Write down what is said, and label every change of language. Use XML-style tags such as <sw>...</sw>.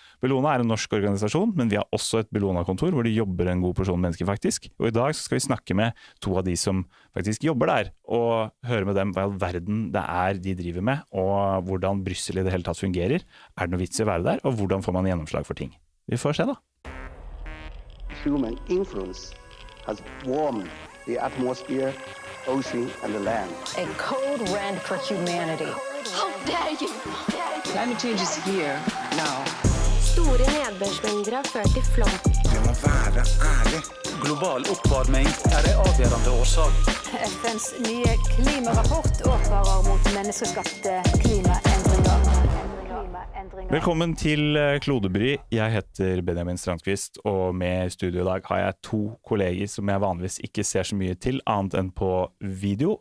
<no>Bellona er en norsk organisasjon, men vi har også et Bellona-kontor hvor det jobber en god porsjon mennesker faktisk. Og i dag så skal vi snakke med to av de som faktisk jobber der, og høre med dem hva i all verden det er de driver med, og hvordan Brussel i det hele tatt fungerer. Er det noe vits i å være der, og hvordan får man gjennomslag for ting? Vi får se da.</no> <en>Human influence has warmed the atmosphere, ocean and the land. A code red for humanity. How dare you? Climate change is here now.</en> <no>Store nedbørsmengder har ført til flom. Det må være ærlig. Global oppvarming er en avgjørende årsak. FNs nye klimarapport advarer mot menneskeskapte klimaendringer. Velkommen til Klodebry. Jeg heter Benjamin Strandvåg, og med i studio i dag har jeg to kolleger som jeg vanligvis ikke ser så mye til, annet enn på video.</no>